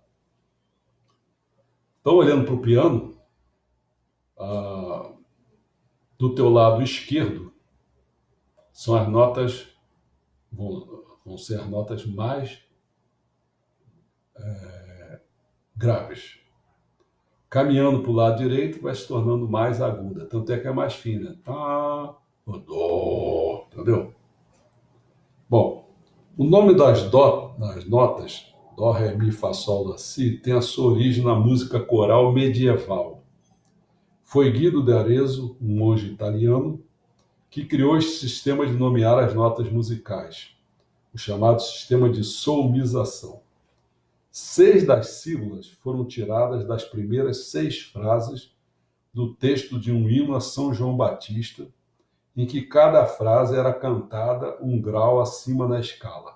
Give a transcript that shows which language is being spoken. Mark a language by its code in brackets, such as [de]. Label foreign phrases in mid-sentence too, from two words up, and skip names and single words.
[pt] Então, olhando para o piano, ah, do teu lado esquerdo são as notas, vão ser as notas mais graves. Caminhando para o lado direito, vai se tornando mais aguda. Tanto é que é mais fina. Tá, dó, entendeu? Bom, o nome das notas, dó, ré, mi, fá, sol, lá, si, tem a sua origem na música coral medieval. Foi Guido de Arezzo, um monge italiano, que criou este sistema de nomear as notas musicais, o chamado sistema de solmização. 6 das sílabas foram tiradas das primeiras 6 frases do texto de um hino a São João Batista, em que cada frase era cantada um grau acima na escala.